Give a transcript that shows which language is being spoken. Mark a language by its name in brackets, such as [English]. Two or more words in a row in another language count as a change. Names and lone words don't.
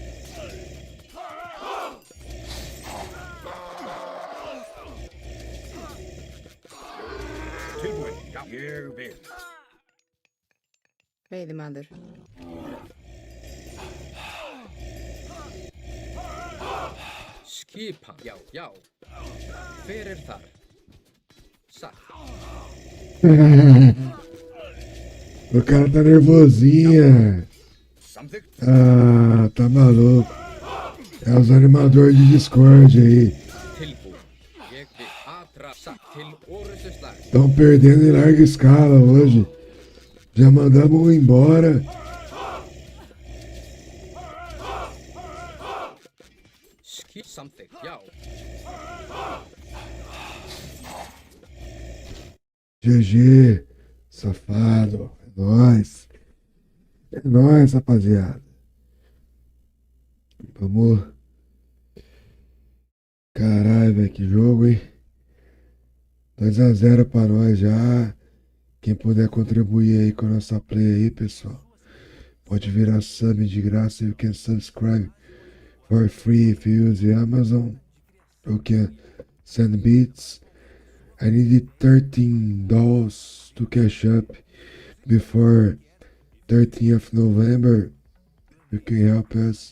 [Icelandic] Tilbúin. Já, ég vil. Veiðimaður. Skipan. Já, já. Hver er þar? Satt. [Portuguese] O cara tá nervosinha. [Icelandic] Samþykkt. [Portuguese] Ah, tá maluco. É os animadores de Discord aí. [Icelandic] Tilbúin. Ég vil. Atra. Satt. Til orustu slag. [Portuguese] Estão perdendo em larga escala hoje. Já mandamos um embora. [Icelandic] Samþykkt. Já. [Portuguese] GG, safado. É nóis. É nóis, rapaziada. Vamos. Caralho, velho, que jogo, hein? 2-0 pra nós já. Quem puder contribuir aí com a nossa play aí, pessoal. Pode virar sub de graça. [English] You can subscribe for free if you use the Amazon. You can send beats. I needed $13 to cash up before 13th of November. You can help us.